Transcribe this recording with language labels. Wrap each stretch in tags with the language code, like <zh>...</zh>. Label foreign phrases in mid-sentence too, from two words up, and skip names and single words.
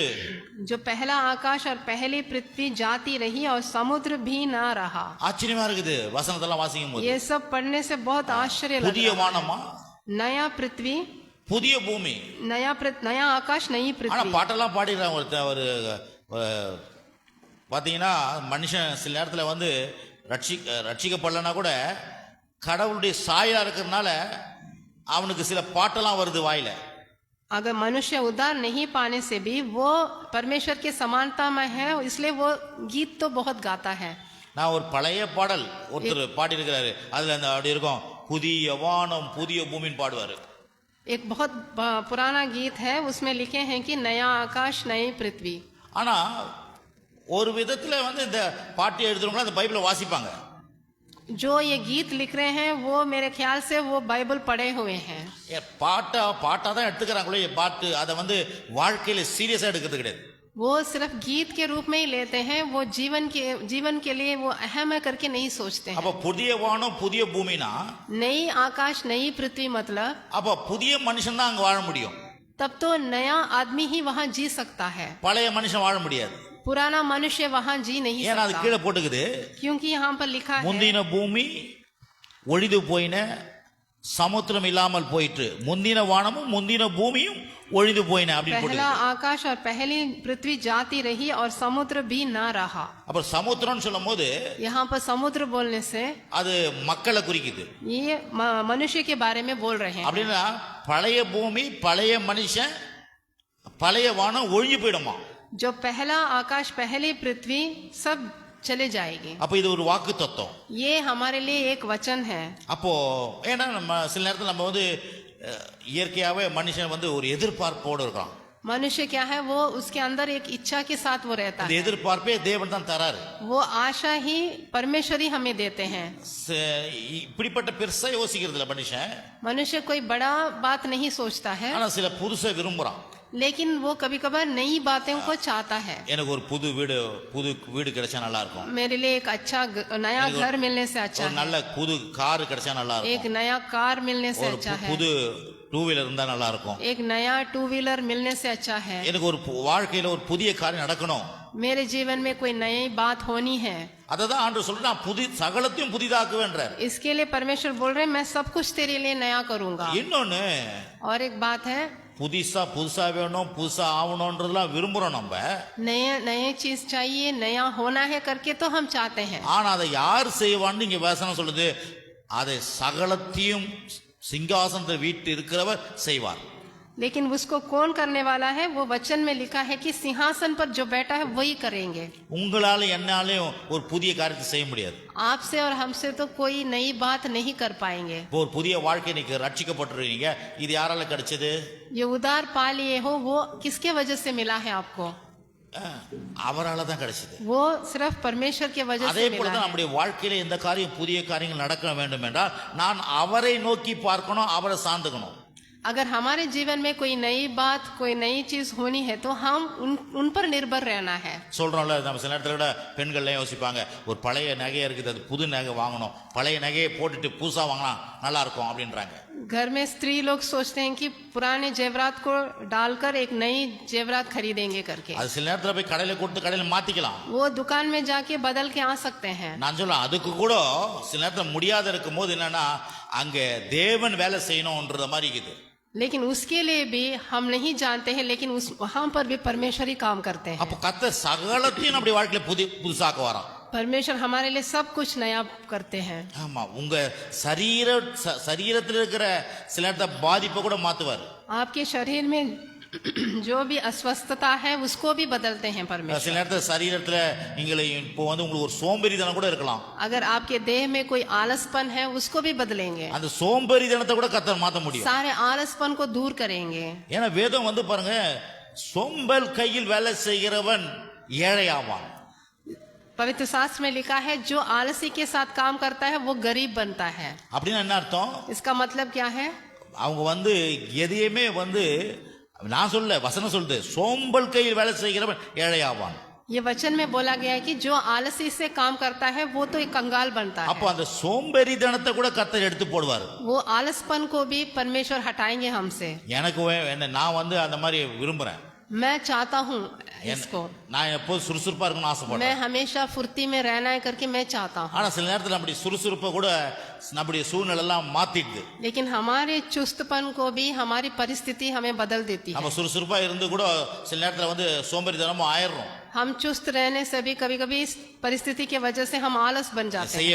<hi>जो पहला आकाश और पहली पृथ्वी जाती रही और समुद्र भी ना रहा।</hi> <ta>ஆச்சரியமா இருக்குது வசனத்தெல்லாம் வாசிக்கும் போது.</ta> <hi>ये सब पढ़ने से बहुत आश्चर्य लगा।</hi> <ta>புதிய வானமா,</ta> <hi>नया पृथ्वी,</hi> <ta>புதிய பூமி,</ta> <hi>नया आकाश नई</hi> <ta>ஆனா</ta> <hi>पृथ्वी।</hi> <ta>பாட்டெல்லாம் பாடிடுறாங்க. ஒரு பாத்தீங்கன்னா மனுஷன் சில நேரத்துல வந்து ரட்சிக்கப்படலன்னா கூட கடவுளுடைய சாயலா இருக்கிறதுனால அவனுக்கு சில பாட்டெல்லாம் வருது வாயில.</ta> <hi>अगर मनुष्य उद्धार नहीं पाने से भी वो परमेश्वर के समानता में है, इसलिए वो गीत तो बहुत गाता है।</hi> <ta>நான் ஒரு பழைய பாடல் ஒருத்தர் பாடி இருக்கிறாரு, அதுல அந்த அப்படி இருக்கும், புதிய வானம் புதிய பூமின்னு பாடுவாரு.</ta> <hi>एक बहुत पुराना गीत है, उसमें लिखे हैं कि नया आकाश नई पृथ्वी।</hi> <ta>ஆனா ஒரு விதத்துல வந்து இந்த பாட்டு எழுதுறவங்க அந்த பைபிளை வாசிப்பாங்க.</ta> <hi>जो ये गीत लिख रहे हैं वो मेरे ख्याल से वो बाइबल पढ़े हुए हैं।</hi> <ta>பாட்டா தான் எடுத்துக்கிறாங்களே பாட்டு, அதை வந்து வாழ்க்கையில சீரியஸா எடுக்கிறது கிடையாது.</ta> <hi>वो सिर्फ गीत के रूप में ही लेते हैं, वो जीवन के लिए वो अहम है करके नहीं सोचते हैं।</hi> <ta>அப்ப புதிய வானம் புதிய பூமினா</ta> <hi>नई आकाश नई पृथ्वी मतलब</hi> <ta>அப்ப புதிய மனுஷன் தான் அங்க வாழ முடியும்.</ta> <hi>तब तो नया आदमी ही वहाँ जी सकता है,</hi> <ta>பழைய மனுஷன் வாழ முடியாது.</ta> <hi>पुराना मनुष्य वहाँ जी नहीं</hi> <ta>ஏன்னா அது</ta> <hi>सकता,</hi> <ta>கீழே போட்டுக்குது,</ta> <hi>क्योंकि यहाँ पर लिखा है</hi> <ta>முந்தின பூமி ஒழிந்து போயின, சமுத்திரம் இல்லாமல் போயிற்று, முந்தின வானமும் முந்தின பூமியும் ஒழிந்து போயின அப்படின்னு</ta> <hi>पहला</hi> <ta>போட்டுக்குது.</ta> <hi>आकाश और पहली पृथ्वी जाती रही और समुद्र भी ना रहा।</hi> <ta>அப்புறம் சமுத்திரம்னு சொல்லும் போது</ta> <hi>यहाँ पर समुद्र बोलने से</hi> <ta>அது மக்களை குறிக்குது.</ta> <hi>ये मनुष्य के बारे में बोल रहे हैं।</hi> <ta>அப்படின்னா பழைய பூமி பழைய மனுஷன் பழைய வானம் ஒழிஞ்சு போயிடுமா.</ta> <hi>जो पहला आकाश पहली पृथ्वी सब चले जाएगी।</hi> <ta>அப்ப இது ஒரு வாக்கு தத்துவம்.</ta> <hi>ये हमारे लिए एक वचन है।</hi> <ta>அப்போ ஏன்னா நம்ம சில நேரத்தில் நம்ம வந்து இயற்கையாவே மனுஷன் வந்து ஒரு எதிர்பார்ப்போடு இருக்கான்.</ta> <hi>मनुष्य क्या है, वो उसके अंदर एक इच्छा के साथ वो रहता</hi> <ta>அந்த</ta> <hi>है।</hi> <ta>எதிர்பார்ப்பே தேவன் தான் தராரு.</ta> <hi>वो आशा ही परमेश्वर ही हमें देते हैं।</hi> <ta>இப்படிப்பட்ட பெருசா யோசிக்கிறது இல்ல மனுஷன்.</ta> <hi>मनुष्य कोई बड़ा बात नहीं सोचता है,</hi> <ta>ஆனா சில புதுசை விரும்புறான்.</ta> <hi>लेकिन वो कभी कभार नई बातों को चाहता है।</hi> <ta>எனக்கு ஒரு புது வீடு கிடைச்சா நல்லா இருக்கும்,</ta> <hi>मेरे लिए एक अच्छा नया घर मिलने से अच्छा</hi> <ta>ஒரு</ta> <hi>है,</hi> <ta>நல்ல புது கார் கிடைச்சா நல்லா</ta> <hi>एक</hi> <ta>இருக்கும்,</ta> <hi>नया कार मिलने से</hi> <ta>ஒரு</ta> <hi>अच्छा है,</hi> <ta>புது</ta> <en>two wheeler</en> <ta>இருந்தா நல்லா இருக்கும்.</ta> <hi>एक नया</hi> <en>two wheeler</en> <hi>मिलने से अच्छा है।</hi> <ta>எனக்கு ஒரு வாழ்க்கையில ஒரு புதிய காரியம் நடக்கணும்.</ta> <hi>मेरे जीवन में कोई नई बात होनी है।</hi> <ta>அததான் ஆண்டவர் சொல்றார், நான் சகலத்தையும் புதிதாக்குவேன்றார்.</ta> <hi>इसके लिए परमेश्वर बोल रहे हैं मैं सब कुछ तेरे लिए नया करूंगा।</hi> <ta>இன்னொன்னு,</ta> <hi>और एक बात है,</hi> <ta>புதுசா வேணும், புதுசா ஆகணும்ன்றதெல்லாம் விரும்புறோம் நம்ம.</ta> <hi>नए चीज चाहिए, नया होना है करके तो हम चाहते हैं।</hi> <ta>ஆனா அதை யார் செய்வான்னு இங்க வசனம் சொல்லுது, அதை சகலத்தையும் சிங்காசனத்தில் வீட்டு இருக்கிறவர் செய்வார்.</ta> <hi>लेकिन उसको कौन करने वाला है? वो वचन में लिखा है कि सिंहासन पर जो बैठा है वही करेंगे।</hi> <ta>உங்களால என்னாலையும் ஒரு புதிய காரியத்தை செய்ய முடியாது.</ta> <hi>आपसे और हमसे तो कोई नई बात नहीं कर पाएंगे।</hi> <ta>இப்போ ஒரு புதிய வாழ்க்கை நீங்க ரட்சிக்கப்பட்டிருக்கீங்க, இது யாரால கிடைச்சது?</ta> <hi>ये उद्धार पा लिए हो, वो किसके वजह से मिला है आपको?</hi> <ta>அவரால தான் கிடைச்சது.</ta> <hi>वो सिर्फ परमेश्वर के वजह</hi> <ta>அதே</ta> <hi>से</hi> <ta>போல</ta> <hi>मिला</hi> <ta>தான்</ta> <hi>है।</hi> <ta>நம்முடைய வாழ்க்கையில எந்த காரியம் புதிய காரியங்கள் நடக்க வேண்டும் என்றால் நான் அவரை நோக்கி பார்க்கணும், அவரை சார்ந்துக்கணும்.</ta> <hi>अगर हमारे जीवन में कोई नई बात, कोई नई चीज होनी है तो हम उन पर निर्भर रहना है।</hi> <ta>சொல்றோம்ல, நம்ம சில நேரத்துல கூட பெண்கள்லாம் யோசிப்பாங்க, ஒரு பழைய நகை இருக்குது, அது புது நகை வாங்கணும், பழைய நகையை போட்டுட்டு புதுசா வாங்கினா நல்லா இருக்கும் அப்படின்றாங்க.</ta> <hi>घर में स्त्री लोग सोचते हैं कि पुराने जेवरात को डालकर एक नई जेवरात खरीदेंगे करके।</hi> <ta>அது சில நேரத்துல போய் கடையில கொடுத்து கடையில மாத்திக்கலாம்.</ta> <hi>वो दुकान में जाके बदल के आ सकते हैं।</hi> <ta>நான் சொல்ல அதுக்கு கூட சில நேரத்துல முடியாத இருக்கும் போது என்னன்னா அங்க தேவன் வேலை செய்யணும்ன்ற மாதிரி இருக்குது.</ta> <hi>लेकिन उसके लिए भी हम नहीं जानते हैं, लेकिन वहां पर भी परमेश्वर ही काम करते हैं।</hi> <ta>அப்ப கர்த்தர் சகலத்தையும் நம்முடைய வாழ்க்கையில புதுசாக்க வரான்.</ta> <hi>परमेश्वर हमारे लिए सब कुछ नया करते हैं।</hi> <ta>ஆமா, உங்க சரீரத்தில் இருக்கிற சில நேரத்தை பாதிப்பை கூட மாத்துவார்.</ta> <hi>आपके शरीर में जो भी अस्वस्थता है उसको भी बदलते हैं परमेश्वर।</hi> <ta>சில நேரத்தில் சரீரத்துல இப்போ உங்களுக்கு ஒரு சோம்பேறித்தனம் கூட இருக்கலாம்.</ta> <hi>अगर आपके देह में कोई आलसपन है उसको भी बदलेंगे।</hi> <ta>அந்த சோம்பேறித்தனத்தை கூட கர்த்தர் மாத்த முடியும்.</ta> <hi>सारे आलसपन को दूर करेंगे।</hi> <ta>ஏன்னா வேதம் பாருங்க, சோம்பல் கையில் வேலை செய்கிறவன் ஏழையாவான்.</ta> <hi>पवित्र शास्त्र में लिखा है जो आलसी के साथ काम करता है वो गरीब बनता है।</hi> <ta>அப்படின்னா என்ன அர்த்தம்?</ta> <hi>इसका मतलब क्या है?</hi> <ta>அவங்க எதையுமே நான் சொல்ல, வசனம் சொல்லுது, சோம்பல் கையில் வேலை செய்கிறவன் ஏழையாவான்.</ta> <hi>ये वचन में बोला गया है कि जो आलसी से काम करता है वो तो एक कंगाल बनता है।</hi> <ta>அப்போ அந்த சோம்பேறித்தனத்தை கூட கர்த்தர் எடுத்து போடுவார்.</ta> <hi>वो आलसपन को भी परमेश्वर हटाएंगे हमसे।</hi> <ta>எனக்கு நான் அந்த மாதிரி விரும்புறேன்.</ta> <hi>मैं चाहता हूँ इसको।</hi> <ta>நான் எப்போது சுறுசுறுப்பா இருக்கணும்னு ஆசைப்படுறேன்.</ta> <hi>मैं हमेशा फुर्ती में रहना है करके मैं चाहता हूँ।</hi> <ta>ஆனா சில நேரத்துல நம்முடைய சுறுசுறுப்பை கூட நம்முடைய சூழ்நிலை எல்லாம் மாத்திடுது.</ta> <hi>लेकिन हमारे चुस्तपन को भी हमारी परिस्थिति हमें बदल देती है।</hi> <ta>நம்ம சுறுசுறுப்பா இருந்து கூட சில நேரத்துல சோம்பேறித்தனமும் ஆயிடுறோம்.</ta> <hi>हम चुस्त रहने से भी कभी कभी इस परिस्थिति की वजह से हम आलस बन जाते हैं।</hi>